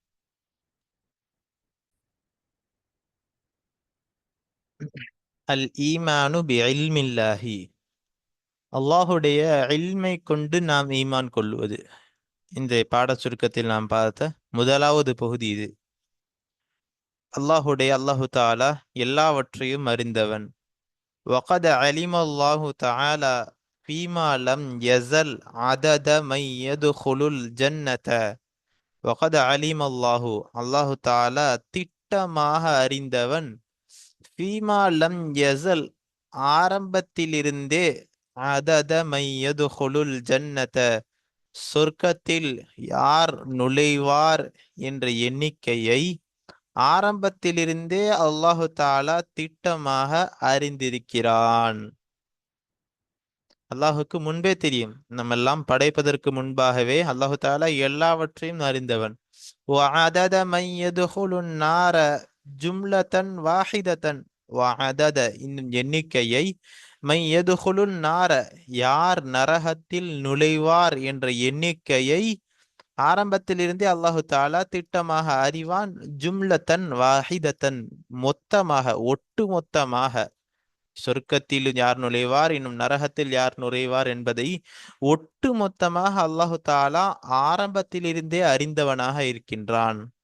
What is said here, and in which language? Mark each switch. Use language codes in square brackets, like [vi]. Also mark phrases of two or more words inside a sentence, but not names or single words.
[ar] الإيمان بعلم الله, [ta] அல்லாஹுடைய இல்மை கொண்டு நாம் ஈமான் கொள்வது. இந்த பாட சுருக்கத்தில் நாம் பார்த்த முதலாவது பகுதி இது. அல்லாஹு தாலா எல்லாவற்றையும் அறிந்தவன். [ar] وقد علم الله تعالى فيما لم يزل عدد من يدخل الجنة. وقد علم الله, [ta] அல்லாஹு தாலா திட்டமாக அறிந்தவன். [ar] فيما لم يزل, [ta] ஆரம்பத்திலிருந்தே, [ar] عدد من يدخل الجنة, [ta] சொர்க்கத்தில் யார் நுழைவார் என்ற எண்ணிக்கையை ஆரம்பத்திலிருந்தே அல்லாஹு தாலா திட்டமாக அறிந்திருக்கிறான். அல்லாஹுக்கு முன்பே தெரியும். நம்ம எல்லாம் படைப்பதற்கு முன்பாகவே அல்லாஹு தாலா எல்லாவற்றையும் அறிந்தவன். [ar] وعدد من يدخل النار جملة واحدة. وعدد, [ta] இன்னும் எண்ணிக்கையை, [ar] من يدخل النار, [ta] யார் நரகத்தில் நுழைவார் என்ற எண்ணிக்கையை ஆரம்பத்திலிருந்தே அல்லாஹு தாலா திட்டமாக அறிவான். [ar] جملة واحدة, [ta] மொத்தமாக, ஒட்டு மொத்தமாக. சொர்க்கத்தில் யார் நுழைவார், இன்னும் நரகத்தில் யார் நுழைவார் என்பதை ஒட்டு மொத்தமாக அல்லாஹு தாலா ஆரம்பத்திலிருந்தே அறிந்தவனாக இருக்கின்றான்.